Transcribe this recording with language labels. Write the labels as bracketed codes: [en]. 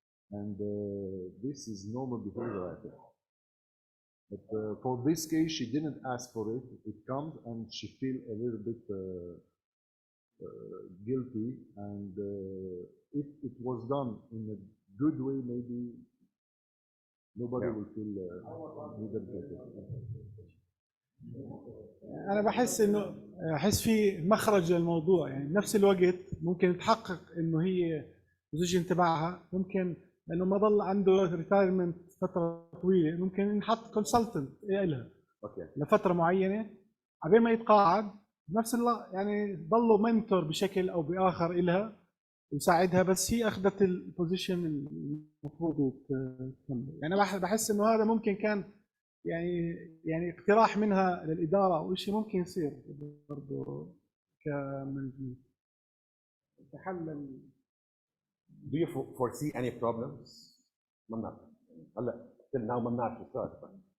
[en] And this is normal behavior, I think. But for this case, she didn't ask for it. It comes and she feels a little bit guilty. And if it was done in a good way, maybe nobody will feel neither better. [ar] أنا أحس في مخرج للموضوع، يعني بنفس الوقت ممكن يتحقق إنه هي البوزيشن تبعها، ممكن لأنه ما ضل عنده ريتايرمنت فترة طويلة، ممكن ينحط كونسلتنت لها لفترة معينة عبين ما يتقاعد، بنفس الوقت يعني ضله منتور بشكل أو بآخر إلها يساعدها، بس هي أخذت البوزيشن المفروض تكمل. يعني بحس إنه هذا ممكن كان يعني اقتراح منها للإدارة أو شيء ممكن يصير برضه كمنجمنت كحل. [en] Do you foresee any problems? [ar] ممنوع. هلا [en] till now [ar] ممنوع شو صار.